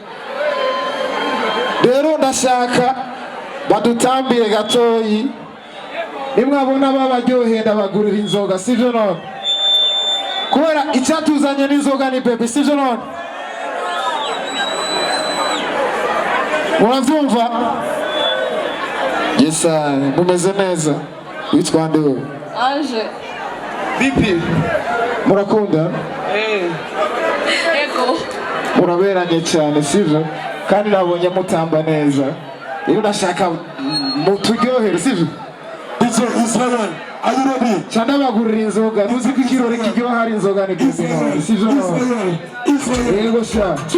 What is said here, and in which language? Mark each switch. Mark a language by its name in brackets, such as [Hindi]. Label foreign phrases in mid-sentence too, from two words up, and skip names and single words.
[Rundi] rero ndashaka badutambire gatoyi nimwabona babaryohera bagurira inzoga sivyo none kubera icyatuzanye n'inzoga ni baby sivyo none muravyumva yesa mumeze neza witwa nde wewe Ange. Bipi murakunda Ego. muraberanye cyane sivyo kandi nabonye mutamba neza rero ndashaka muturyohere sivyo [English] Israel, are you ready? [Rundi] cyane bagurira inzoga ntuzi ko ikirori kiryoha hari inzoga ni kizima sivyo Israel, yego sha